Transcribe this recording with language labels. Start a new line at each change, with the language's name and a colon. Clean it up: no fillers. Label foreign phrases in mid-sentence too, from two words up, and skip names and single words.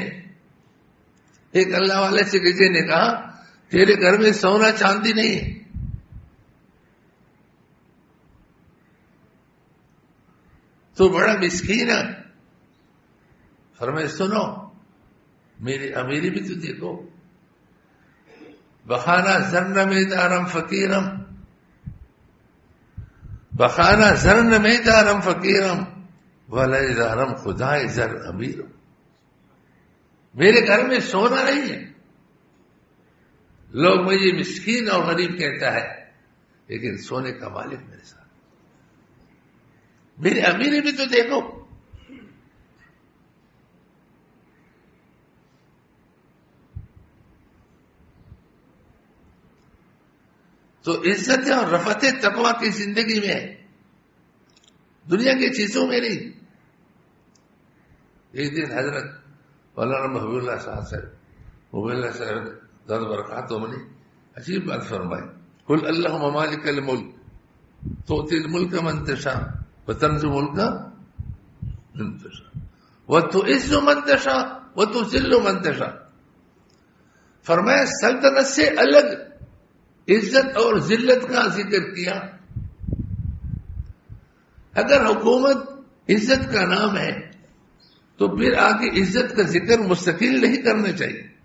Urdu: ایک اللہ والے سے کسی نے کہا تیرے گھر میں سونا چاندی نہیں ہے. تو بڑا مسکین ہے. فرمائے سنو میری امیری بھی تو دیکھو.
Persian: بخانہ زرن میں دارم فقیرم، بخانہ زرن میں دارم فقیرم ولی دارم خدائے زر امیرم.
Urdu: میرے گھر میں سونا نہیں ہے، لوگ مجھے مسکین اور غریب کہتا ہے، لیکن سونے کا مالک میرے ساتھ. میری امیری بھی تو دیکھو. تو عزت اور رفعت تقوی کی زندگی میں ہے، دنیا کی چیزوں میں نہیں. ایک دن حضرت مولانا محبوب اللہ صاحب داد برکاتہ نے عجیب بات فرمائی.
Arabic: قل اللہم مالک الملک تؤتی الملک من تشاء وتنزع الملک من تشاء وتعز من تشاء وتذل من تشاء.
Urdu: فرمایا سلطنت سے الگ عزت اور ذلت کا ذکر کیا. اگر حکومت عزت کا نام ہے تو پھر آگے عزت کا ذکر مستقل نہیں کرنا چاہیے.